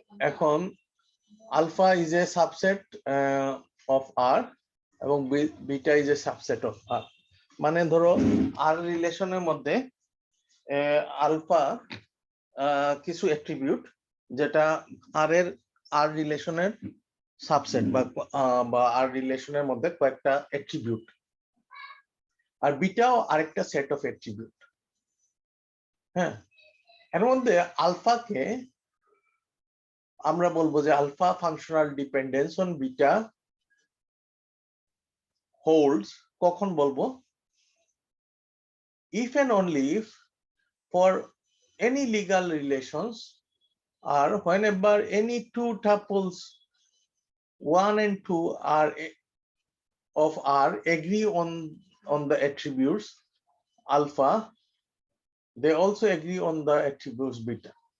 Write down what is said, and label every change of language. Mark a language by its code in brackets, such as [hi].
[en] এখন alpha is a subset of R এবং beta is a subset of R. [bn] মানে ধরো R রিলেশনের মধ্যে আলফা কিছু অ্যাট্রিবিউট যেটা R এর R রিলেশনের সাবসেট বা R রিলেশনের মধ্যে কয়েকটা অ্যাট্রিবিউট, আর বিটাও আরেকটা সেট অফ অ্যাট্রিবিউট। হ্যাঁ, এর মধ্যে আলফাকে আমরা বলবো যে alpha functional dependence on beta holds. কখন বলবো? [en] If and only if for any legal relations R whenever any two tuples 1 and 2 are of R agree on the attributes alpha, they also agree on the attributes beta.